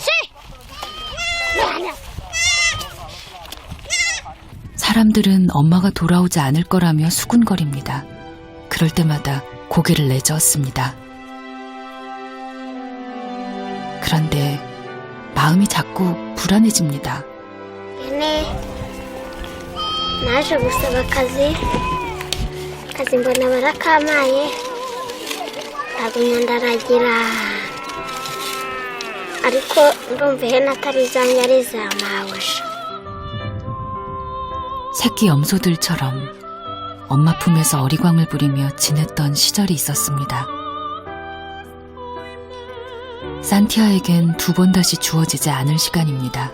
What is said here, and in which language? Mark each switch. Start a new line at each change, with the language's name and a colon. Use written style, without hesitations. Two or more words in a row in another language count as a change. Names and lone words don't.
Korean: 사람들은 엄마가 돌아오지 않을 거라며 수군거립니다. 그럴 때마다 고개를 내저었습니다. 그런데 마음이 자꾸 불안해집니다.
Kinyarwanda: 얘네 naje gusaba akazi mbona barakampaye ndagumya ndaragira ariko ndumva ihene atari izanjye ari iza mabuja.
Korean: 새끼 염소들처럼 엄마 품에서 어리광을 부리며 지냈던 시절이 있었습니다. 산티아에겐 2번 다시 주어지지 않을 시간입니다.